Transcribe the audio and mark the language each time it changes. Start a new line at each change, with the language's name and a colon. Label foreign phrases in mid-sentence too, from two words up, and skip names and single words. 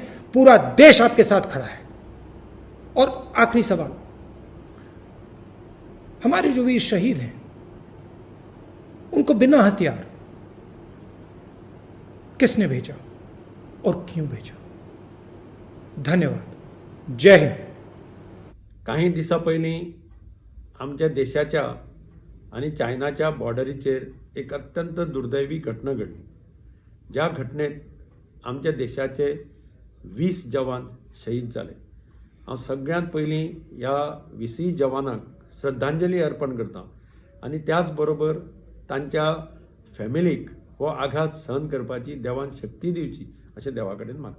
Hindi: पूरा देश आपके साथ खड़ा है। और आखिरी सवाल, हमारे जो वीर शहीद हैं उनको बिना हथियार किसने भेजा और क्यों भेजा? धन्यवाद. जय हिंद.
Konkani: काही दिसा पयलीं आमच्या देशाच्या आणि चायनाच्या बॉर्डरीचेर एक अत्यंत दुर्दैवी घटना घडली. ज्या घटनेत आमच्या देशाचे 20 जवान शहीद जाले. हांव सगळ्यांत पयलीं ह्या 20 जवानांक श्रद्धांजली अर्पण करता आनी त्याच बरोबर तांच्या फॅमिलीक हो आघात सहन करपाची देवान शक्ती दिवची अशें देवा कडेन मागता.